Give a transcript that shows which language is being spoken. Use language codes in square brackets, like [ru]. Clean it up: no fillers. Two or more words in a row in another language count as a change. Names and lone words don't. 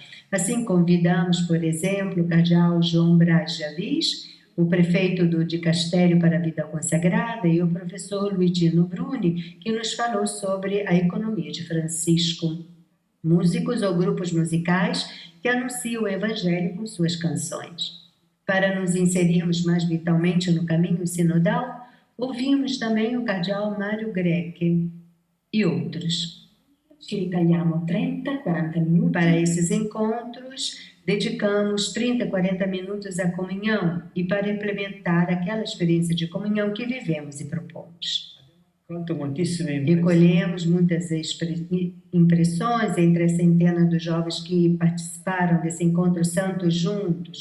[pt] Assim, convidamos, por exemplo, o cardeal João Braz de Avis, o prefeito do Dicastério para a Vida Consagrada, e o professor Luigino Bruni, que nos falou sobre a economia de Francisco. Músicos ou grupos musicais que anunciam o Evangelho com suas canções. Para nos inserirmos mais vitalmente no caminho sinodal, ouvimos também o cardeal Mário Greco e outros. [it] Ci ritagliamo 30, 40 minuti. [pt] Para esses encontros, dedicamos 30, 40 minutos à comunhão e para implementar aquela experiência de comunhão que vivemos e propomos. Recolhemos muitas impressões entre a centena dos jovens que participaram desse encontro santos juntos.